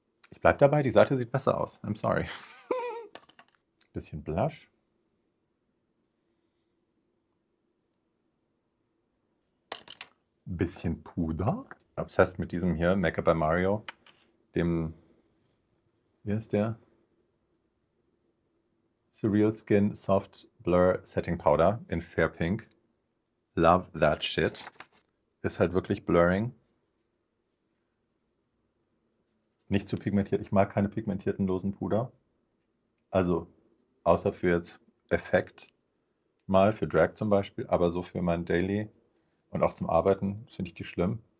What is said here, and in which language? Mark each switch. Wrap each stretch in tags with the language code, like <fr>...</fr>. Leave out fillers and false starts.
<de>Ich bleib dabei, die Seite sieht besser aus.</de> <en>I'm sorry.</en> <de>Bisschen Blush. Bisschen Puder. Obsessed mit diesem hier, Make-up by Mario. Dem, wie heißt der?</de> <en>Surreal Skin Soft Blur Setting Powder in Fair Pink. Love that shit.</en> <de>Ist halt wirklich blurring. Nicht zu pigmentiert. Ich mag keine pigmentierten losen Puder. Also, außer für jetzt Effekt mal, für Drag zum Beispiel, aber so für mein Daily und auch zum Arbeiten finde ich die schlimm.</de>